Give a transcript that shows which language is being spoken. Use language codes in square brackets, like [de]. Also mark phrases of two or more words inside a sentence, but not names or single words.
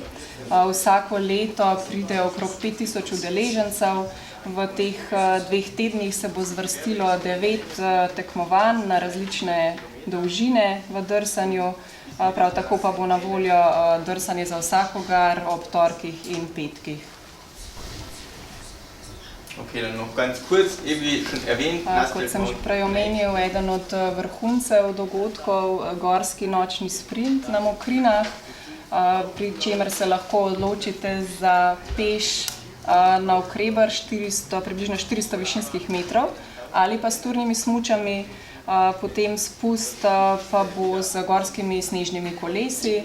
[sl] Vsako leto pride okrog 5000 udeležencev. V teh 2 tednih se bo zvrstilo 9 tekmovanj na različne dolžine v drsanju. Prav tako pa bo na voljo drsanje za vsakogar ob torkih in petkih. [de] Okay, dann noch ganz kurz, wie schon erwähnt, [sl] kot sem že prej omenil, eden od vrhuncev dogodkov, gorski nočni sprint na Mokrinah, pri čemer se lahko odločite za peš navkreber približno 400 višinskih metrov ali pa s turnimi smučami, potem spust pa bo z gorskimi snežnimi kolesi.